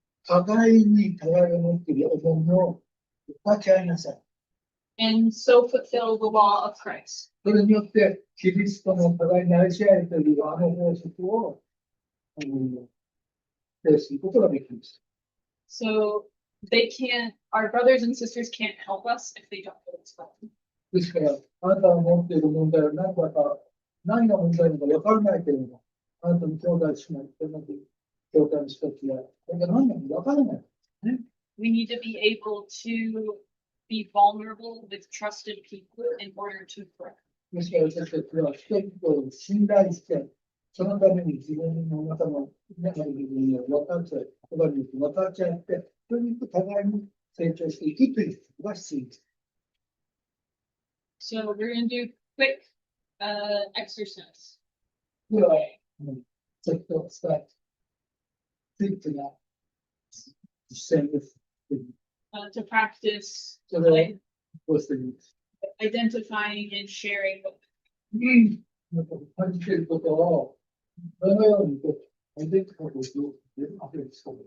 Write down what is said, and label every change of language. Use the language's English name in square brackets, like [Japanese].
[Japanese] 互いに互いを持っている重みを分け合いなさい。 [English] And so fulfill the law of Christ. [Japanese] それによって、キリストの互いに愛し合えというあの法則を呈することができます。 [English] So our brothers and sisters can't help us if they don't know what's wrong. [Japanese] ですから、あなたが持っている問題は何が問題なのか分からないけれども、あなたの兄弟姉妹、教会の人たちは、これが何なのか分からない。 [English] We need to be able to be vulnerable with trusted people in order to grow. [Japanese] ですから私たちは人々を信頼して、そのために自分の中の中の部分を分かち合い、言葉に分かち合って、とにかく互いに成長していくということが必要です。 [English] So we're going to do quick exercise. [Japanese] では、ちょっとスタート。クイックな実践です。 [English] To practice [Japanese] それをこうしてみます。 [English] identifying and sharing. [Japanese] 感じていることを、どのようにアイデンティファイするかということです。